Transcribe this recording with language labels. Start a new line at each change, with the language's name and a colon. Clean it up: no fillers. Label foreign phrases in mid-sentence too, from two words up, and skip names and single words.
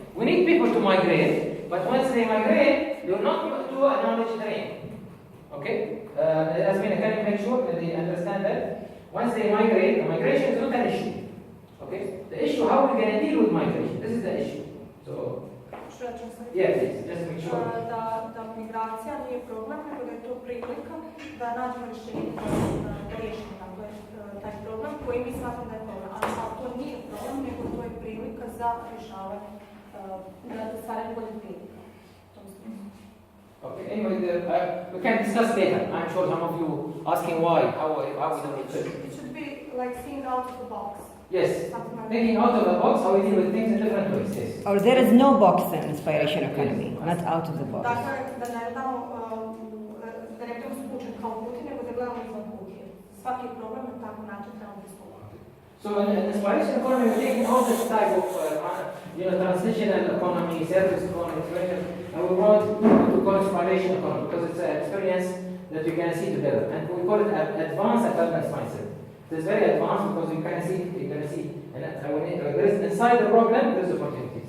English: We need people to migrate, but once they migrate, they will not do a knowledge drain. Okay? As we can make sure that they understand that once they migrate, the migration is not an issue. Okay? The issue, how we can deal with migration. This is the issue. So, yes, just make sure.
Croatian: Da migracija nije problem, nego da je to prilika da nađemo rješenje da riješimo taj problem koji mi smatramo da je problem. Ali to nije problem, nego to je prilika za rješavanje, da stvaranje bolje prilika.
English: Okay, anyway, we can discuss later. I'm sure some of you asking why, how we do it. It should be like seeing out of the box. Yes, thinking out of the box, how we deal with things in different ways. Yes. Or there is no box in inspiration economy, not out of the box.
Croatian: Dakle, da ne budemo spučeni kao puti, nego da gledamo izvan kutije. Svaki problem na takav način trebamo pristupati.
English: So in inspiration economy, we're taking all this type of transitional economy, service economy, and we brought to call inspiration economy because it's an experience that you can see together, and we call it advanced abundance mindset. It is very advanced because you can see, and there is inside the problem there is opportunities.